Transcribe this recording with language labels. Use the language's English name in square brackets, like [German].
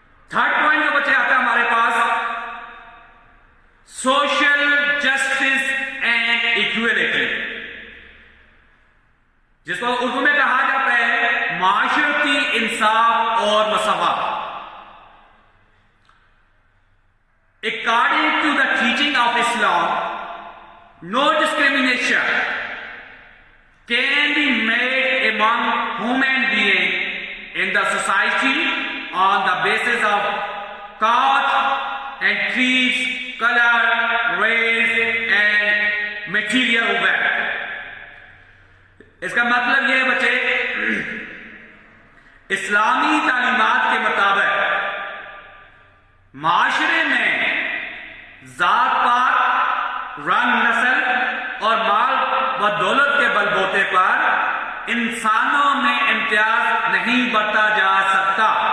[Urdu] Third point جو بچے آتا ہے ہمارے پاس سوشل جسٹس اینڈ ایکویلٹی، جس کو اردو میں کہا جاتا ہے معاشرتی انصاف اور مساوات. [English] According to the teaching of Islam, no discrimination can be made among human beings in the society on the basis of caste and creed, color, race and material wealth. [Urdu] اس کا مطلب یہ ہے بچے اسلامی تعلیمات کے مطابق معاشرے میں ذات پات، رنگ، نسل اور مال و دولت کے بل بوتے پر انسانوں میں امتیاز نہیں برتا جا سکتا.